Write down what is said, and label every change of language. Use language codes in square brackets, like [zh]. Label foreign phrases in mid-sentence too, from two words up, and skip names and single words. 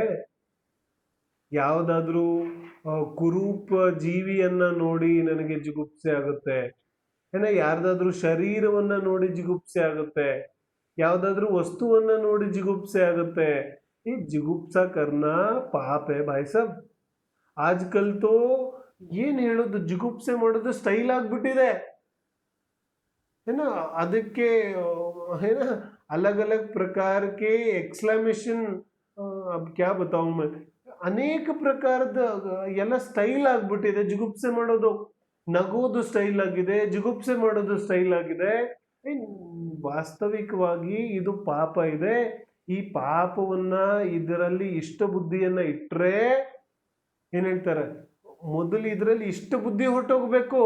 [kn] ಯಾವುದಾದ್ರೂ ಕುರೂಪ ಜೀವಿಯನ್ನ ನೋಡಿ ನನಗೆ ಜುಗುಪ್ಸೆ ಆಗುತ್ತೆ, ಯಾರ್ದಾದ್ರೂ ಶರೀರವನ್ನ ನೋಡಿ ಜುಗುಪ್ಸೆ ಆಗುತ್ತೆ, ಯಾವ್ದಾದ್ರೂ ವಸ್ತುವನ್ನ ನೋಡಿ ಜುಗುಪ್ಸೆ ಆಗುತ್ತೆ. [hi] ಈ जुगुप्सा करना पाप है भाई साहब. आजकल तो [kn] ಏನ್ ಹೇಳೋದು, ಜುಗುಪ್ಸೆ ಮಾಡೋದು ಸ್ಟೈಲ್ ಆಗ್ಬಿಟ್ಟಿದೆ. [hi] ಅದಕ್ಕೆ अलग अलग प्रकार के एक्सक्लेमेशन, अब क्या बताऊं मैं, [kn] ಅನೇಕ ಪ್ರಕಾರದ ಎಲ್ಲ ಸ್ಟೈಲ್ ಆಗ್ಬಿಟ್ಟಿದೆ. ಜುಗುಪ್ಸೆ ಮಾಡೋದು, ನಗೋದು ಸ್ಟೈಲ್ ಆಗಿದೆ, ಜುಗುಪ್ಸೆ ಮಾಡೋದು ಸ್ಟೈಲ್ ಆಗಿದೆ. ವಾಸ್ತವಿಕವಾಗಿ ಇದು ಪಾಪ ಇದೆ. ಈ ಪಾಪವನ್ನ, ಇದರಲ್ಲಿ ಇಷ್ಟ ಬುದ್ಧಿಯನ್ನ ಇಟ್ರೆ ಏನ್ ಹೇಳ್ತಾರೆ, ಮೊದಲು ಇದರಲ್ಲಿ ಇಷ್ಟ ಬುದ್ಧಿ ಹೊರಟೋಗ್ಬೇಕು.